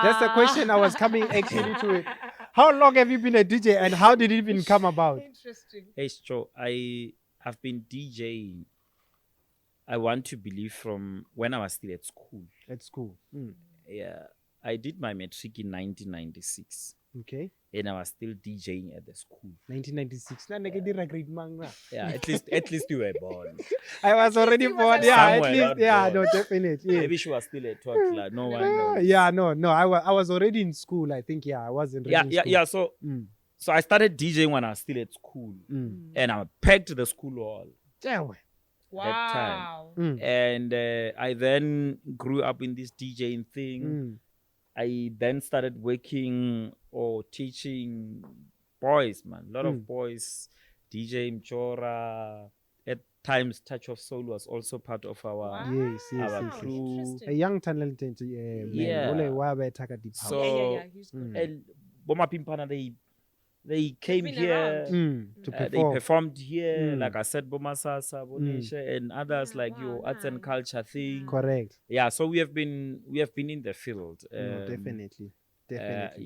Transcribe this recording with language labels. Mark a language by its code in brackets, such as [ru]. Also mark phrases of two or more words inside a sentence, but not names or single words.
[en] That's the question I was coming actually to it. How long have you been a DJ and how did it even come about? Interesting. Hey, Joe, I've been DJing. I want to believe from when I was still at school. At school. Yeah, I did my matric in 1996, Okay. and I was still DJing at the school. 1996. [tn] Na ne ke dira grade mang na? [en] Yeah, at least you were born. I was already he was born. a Yeah, at Somewhere least. not Yeah, born. no, definitely. Yeah. Maybe she was still a toddler. No one knows. Yeah, no. I was already in school. I think, I wasn't really in school. So I started DJing when I was still at school, and I packed the school hall. Ewe. Wow. And I then grew up in this DJing thing. I then started working or teaching boys, man. A lot of boys, DJ Mchora. At times, Touch of Soul was also part of our. Yes, yes, Our yes, yes. crew. A Interesting. young talented man. Yeah. [tn] Ole wa ba taka [en] deep house. So- Yeah. He's good. And Boma Pimpana, they came been here. To They perform. performed here, like I said, Boma Sasa, Bonesha, and others Yeah, like wow, your arts and nice. culture thing. Correct. Yeah, so we have been in the field. No, definitely. Definitely.